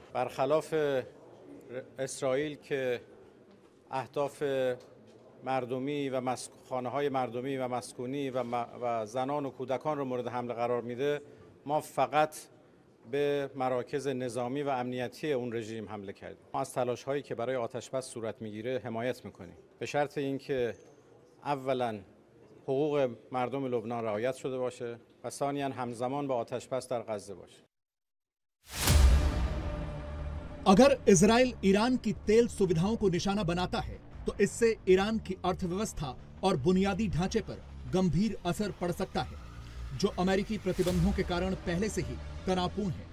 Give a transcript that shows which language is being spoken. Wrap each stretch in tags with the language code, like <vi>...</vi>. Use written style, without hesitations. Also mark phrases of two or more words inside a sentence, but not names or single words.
<fa>برخلاف اسرائیل که اهداف مردمی و خانه‌های مردمی و مسکونی و زنان و کودکان رو مورد حمله قرار میده، ما فقط به مراکز نظامی و امنیتی اون رژیم حمله کردیم. ما از تلاش‌هایی که برای آتش‌بس صورت میگیره حمایت میکنیم، به شرط اینکه اولا حقوق مردم لبنان رعایت شده باشه و ثانیاً همزمان با آتش‌بس در غزه باشه.</fa> <hi>अगर इजराइल ईरान की तेल सुविधाओं को निशाना बनाता है तो इससे ईरान की अर्थव्यवस्था और बुनियादी ढांचे पर गंभीर असर पड़ सकता है, जो अमेरिकी प्रतिबंधों के कारण पहले से ही तनावपूर्ण है।</hi>